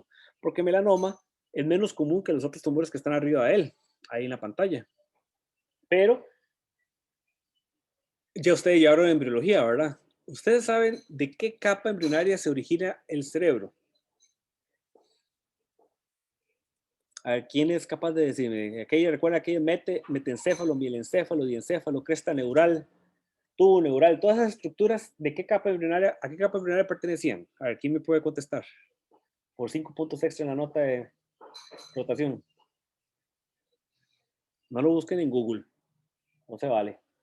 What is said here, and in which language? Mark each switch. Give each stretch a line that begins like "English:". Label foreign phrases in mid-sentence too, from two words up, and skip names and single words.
Spanish: Porque el melanoma es menos común que los otros tumores que están arriba de él, ahí en la pantalla. Pero ya ustedes ya hablaron de embriología, ¿verdad? Ustedes saben de qué capa embrionaria se origina el cerebro. A ver, ¿quién es capaz de decirme? Aquella, recuerda aquello, metencéfalo, mielencéfalo, diencéfalo, cresta neural, tubo neural, todas esas estructuras, ¿de qué capa embrionaria, a qué capa embrionaria pertenecían? A ver, ¿quién me puede contestar? Por 5 puntos extra en la nota de rotación. No lo busquen en Google, no se vale.